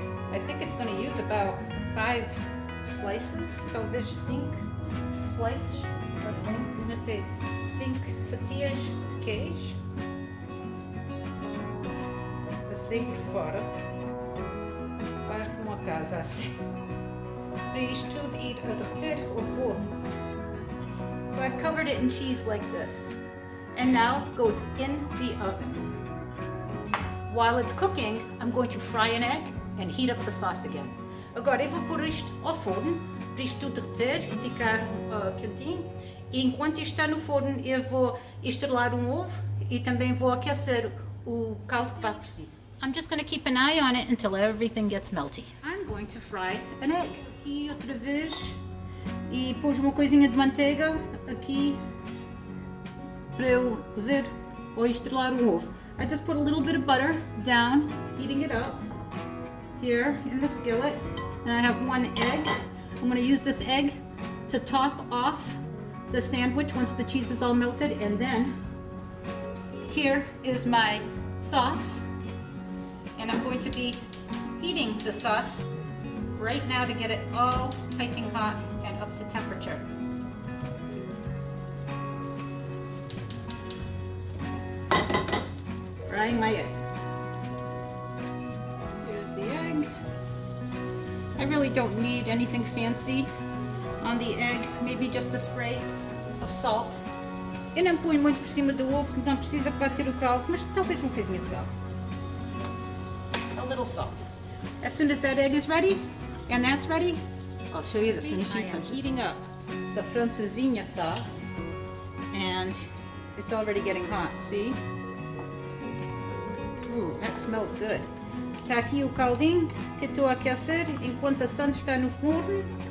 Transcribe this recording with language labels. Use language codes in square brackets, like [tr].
[en] I think it's going to use about 5 slices, [pt] talvez 5 slices, assim, [en] I'm going to say [pt] 5 fatias de queijo, assim por fora, faz como a casa assim, para isto tudo ir a derreter ao forno. [en] So I've covered it in cheese like this, and now it goes in the oven. While it's cooking, I'm going to fry an egg and heat up the sauce again. [pt] Agora eu vou pôr isto ao forno, para isto tudo derreter e ficar quentinho. E enquanto isto está no forno, eu vou estrelar um ovo e também vou aquecer o caldo que vai por cima. [en] I'm just going to keep an eye on it until everything gets melty. I'm going to fry an egg. [pt] Aqui outra vez. E pus uma coisinha de manteiga aqui para eu cozer ou estrelar o ovo. [en] I just put a little bit of butter down, heating it up here in the skillet, and I have 1 egg. I'm going to use this egg to top off the sandwich once the cheese is all melted, and then here is my sauce, and I'm going to be heating the sauce right now to get it all piping hot and up to temperature. adding my egg. Here's the egg. I really don't need anything fancy on the egg. Maybe just a spray of salt. [pt] Eu não ponho muito por cima do ovo, que não precisa para ter o caldo, mas talvez uma coisinha de sal. [en] A little salt. As soon as that egg is ready, and that's ready, I'll show you the finishing touches. Heating up the Francesinha sauce, and it's already getting hot, see? Ooh, that smells good. [pt] Tá aqui o caldinho que estou a aquecer enquanto a Sandra está no forno.